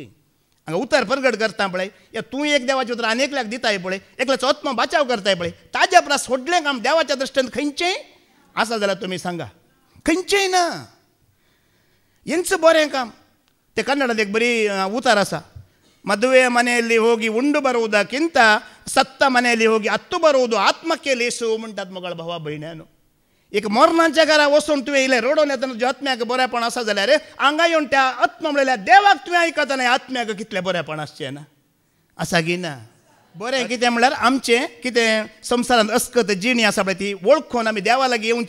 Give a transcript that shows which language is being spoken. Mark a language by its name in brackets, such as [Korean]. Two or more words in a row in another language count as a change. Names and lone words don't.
[Konkani] हांगा उतर प्रगट करता पळय, या तूं एक देवाचें उतर आनेकल्याक दिताय पळय, एकल्याचो आत्मा बाचाव करताय पळय, ताज्या परस व्हडलें काम देवाच्या दृश्टीन खंयचें आसा जाल्यार तुमी सांगा. खंयचेंय ना. हेंच बरें काम. ते कन्नडांत एक बरी उतार आसा, [Kannada] ಮದುವೆಯ ಮನೆಯಲ್ಲಿ ಹೋಗಿ ಉಂಡು ಬರುವುದಕ್ಕಿಂತ ಸತ್ತ ಮನೆಯಲ್ಲಿ ಹೋಗಿ ಹತ್ತು ಬರುವುದು ಆತ್ಮಕ್ಕೆ ಲೇಸು [Konkani] म्हणटात मोगाळ भावा भयण्यानो. एक मरणाच्या घरा वचून तुवें इले रडोवन येतना तुज्या आत्म्याक बरेपण आसा जाल्यार हांगा येवन त्या आत्मा म्हणल्यार देवाक तुवें आयकतना आत्म्याक कितलें बरेपण आसचें ना. आसा की ना. बरें कितें म्हणल्यार आमचें कितें संवसारांत अस्कत जिणी आसा पळय ती वळखून आमी देवा लागीं येवचें.